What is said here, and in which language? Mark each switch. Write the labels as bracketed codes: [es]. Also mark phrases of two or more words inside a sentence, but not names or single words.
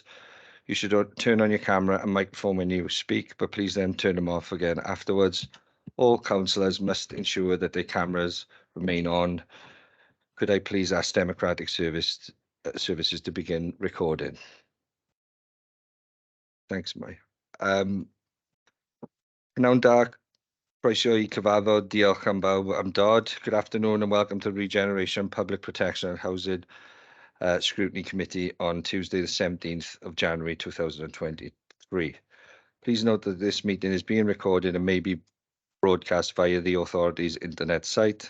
[en] You should turn on your camera and microphone when you speak, but please then turn them off again afterwards. All councillors must ensure that their cameras remain on. Could I please ask Democratic Services to begin recording? Thanks, Mike. [cy] Pnawn da, croeso I cyfarfod, diolch am bawb am dod. [en] Good afternoon and welcome to Regeneration, Public Protection and Housing Scrutiny Committee on Tuesday, the 17th of January 2023. Please note that this meeting is being recorded and may be broadcast via the authority's internet site.